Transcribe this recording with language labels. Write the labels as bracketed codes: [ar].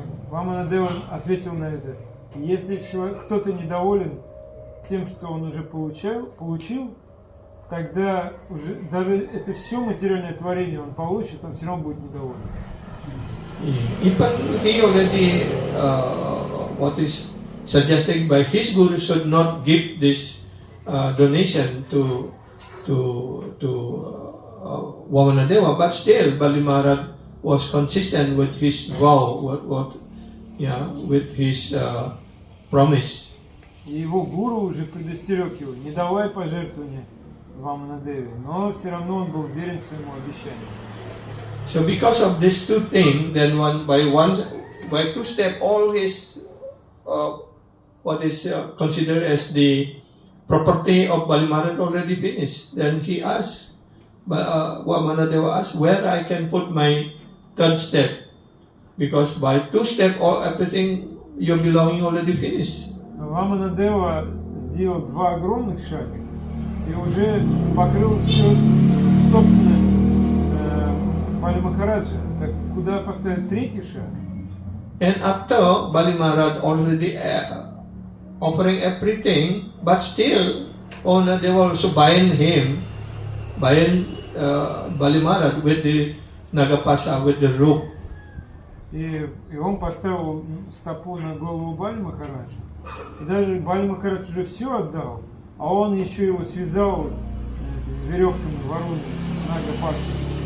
[ru] Ваманадева ответил на это. Если кто-то недоволен тем, что он уже получил, тогда уже даже это все материальное творение он получит, он все равно будет недоволен. [en] Even he already, what is suggested by his guru, should not give this donation to Vamanadeva, but still Bali Maharaj was consistent with his vow, with his promise. [ru] И его гуру уже предостерег его, не давай пожертвования Ваманадеве, но все равно он был верен своему обещанию. [en] So because of these two things, then by two step, all his what is considered as the property of Bali Maharaj already finished. Then he asked, Vamanadeva asked, where I can put my third step, because by two step, everything your belonging already finished. [ru] Ваманадева сделал два огромных шага и уже покрыл всю собственность Бали Махараджа. Так куда поставить третий шаг? [en] And after Bali Maharaj already offering everything, but still they were also buying Bali Maharaj with the Nagapasa, with the rope. [ru] И он поставил стопу на голову Бали Махараджа. И даже Бали Махарадж уже все отдал, а он еще его связал веревками Варуны, Нагапаса.